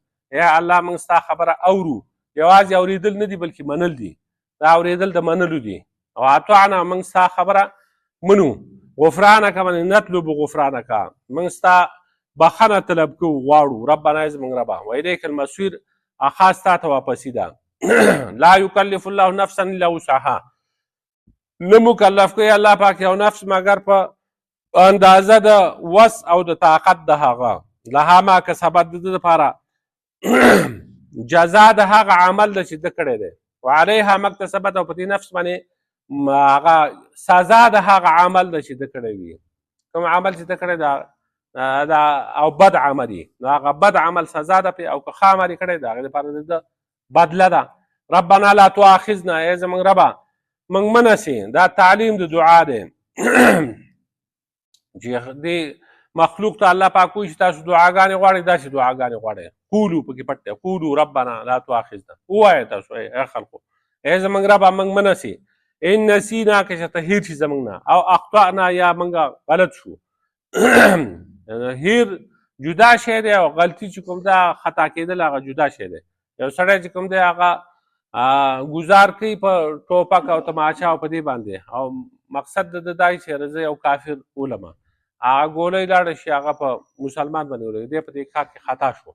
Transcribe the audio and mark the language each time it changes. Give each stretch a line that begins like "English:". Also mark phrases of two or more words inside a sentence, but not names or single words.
Pashto: یا الله موږ ستا خبره اورو، یوازې اورېدل نه دي بلکې منل دي، دا اورېدل د منلو دي. واطعنا موږ ستا خبره منو. غفرانک باندې
Arabic: نطلب غفرانک،
Pashto: موږ ستا بخښنه طلب کوو غواړو. ربنا زموږ ربه
Arabic: والیک المصیر،
Pashto: خاص تا ته واپسي ده.
Arabic: لا یکلف الله نفسا الا وسعها،
Pashto: نه مکلف کوي الله پاک یو نفس مګر په اندازه د وس او د طاقت د هغه.
Arabic: لها ما کسبت،
Pashto: د ده دپاره جزا د هغه عمل ده چې ده کړی دی.
Arabic: وعلیها ما اکتسبت،
Pashto: او په دې نفس باندې هغه سزا د هغه عمل ده چې ده کړی وي. کوم عمل چې ده کړی ده او بد عمل یې، نو هغه بد عمل سزا ده پې، او که ښه عمل یې کړی د هغې دپاره د ده بدله ده.
Arabic: ربنا لا تؤاخذنا،
Pashto: ای زموږ ربه موږ منه سي. دا تعلیم د دعا دی چې دې مخلوق ته الله پاک وایي چې تاسو دعاګانې غواړئ، داسې دعاګانې غواړئ. قولو پکې پټ دی،
Arabic: قولو ربنا لا تؤاخذنا،
Pashto: ووایه تاسو ای خلقو ای زموږ ربه موږ منه سي.
Arabic: ان نسینا،
Pashto: که چېرته هیر شي زموږ نه، او اخطأنا یا موږ غلط شو. هیر جدا شی دی، او غلطي چې کوم ده خطا کېدل هغه جدا شی دی. یو سړی چې کوم دی هغه گزار کوي په ټوپک او تماچا او په دې باندې، او مقصد د ده دا چې زه یو کافر ولمه، هغه ګولۍ لاړه شي هغه په مسلمان باندې ولګي، دی په دې کار کې خطا شو.